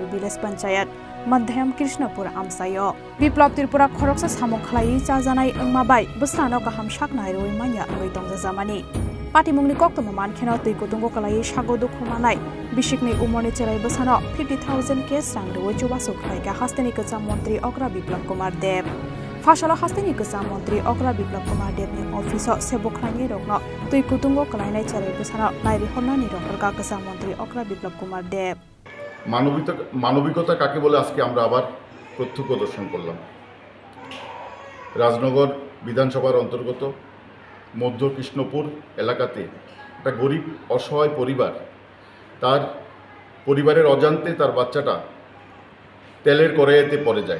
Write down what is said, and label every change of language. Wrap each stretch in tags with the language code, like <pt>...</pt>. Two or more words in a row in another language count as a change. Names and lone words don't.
<en>village panchayat</en> <trp>Madhyam Krishnapur Amsayo Biplab Tripura Khoroksa Samok Khlai Chajanai Angmabai Busrano Kaham Shaknai Roi Manya Roitong Zamani Pati Mungni Kokto Maman Kheno Tui Kutungo Kalai Shagodu Khumanai Bishikni Umoni Cherai Busano 50,000 case rang Roi Chubasu Khlai Ka Hasteni Kasa Mantri Okra Biplab Kumar Dev Fashala Hasteni Kasa Mantri Okra Biplab Kumar Dev ni Office Sebokhlani Rokno Tui Kutungo Kalai Nai Cherai Busano Nairi Honani Rokrka Kasa Mantri Okra Biplab Kumar Dev</trp> <bn>মানবিকতা কাকে বলে আজকে আমরা আবার প্রত্যক্ষ দর্শন করলাম। রাজনগর বিধানসভার অন্তর্গত মধ্য কৃষ্ণপুর এলাকাতে একটা গরিব অসহায় পরিবার তার পরিবারের অজান্তে তার বাচ্চাটা তেলের কড়াইতে পড়ে যায়।</bn>